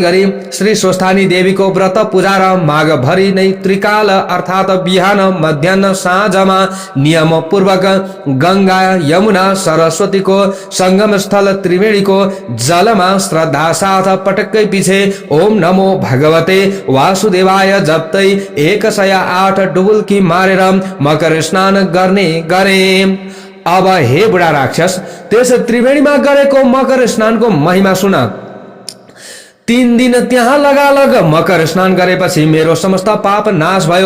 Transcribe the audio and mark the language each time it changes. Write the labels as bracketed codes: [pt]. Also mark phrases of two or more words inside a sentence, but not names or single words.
[ne] गरी श्री स्वस्थानी देवीको व्रत पूजा र माघभरि नै त्रिकाल अर्थात् बिहान मध्याह्न साँझमा नियम पूर्वक गंगा यमुना सरस्वतीको संगम स्थल त्रिवेणीको जलमा श्रद्धा साथ पटक्कै पछि [sa] ओम नमो भगवते वासुदेवाय [ne] जप्तै 108 डुबुल्की मारेर मकर स्नान गर्ने गरे। अब हे बुढा राक्षस त्यस त्रिवेणीमा गरेको मकर स्नानको महिमा सुन। 3 दिन त्यहाँ लगालग मकर स्नान गरेपछि मेरो समस्त पाप नाश भयो।